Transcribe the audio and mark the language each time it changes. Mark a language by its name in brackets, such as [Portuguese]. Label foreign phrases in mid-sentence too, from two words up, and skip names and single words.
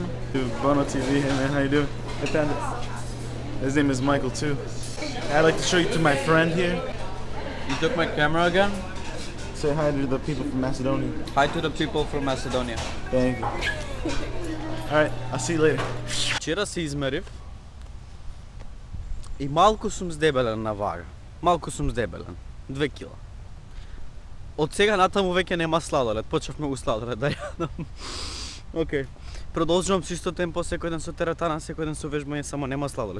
[English] Bono TV, hey man, how you doing? I found it. His name is Michael too. I'd like to show you to my friend here. you took my camera again? Say hi to the people from Macedonia. Hi to the people from Macedonia. Thank you. Alright, I'll see you later. [Macedonian] Вчера се измерив и малку сум здебелен на вага. Малку сум здебелен. 2 кила. Од сега натаму веќе нема сладолед. Почнав многу сладолед да јадам. Океј. Продолжувам со исто темпо, секој ден со теретана, секој ден со вежбање, само нема сладолед.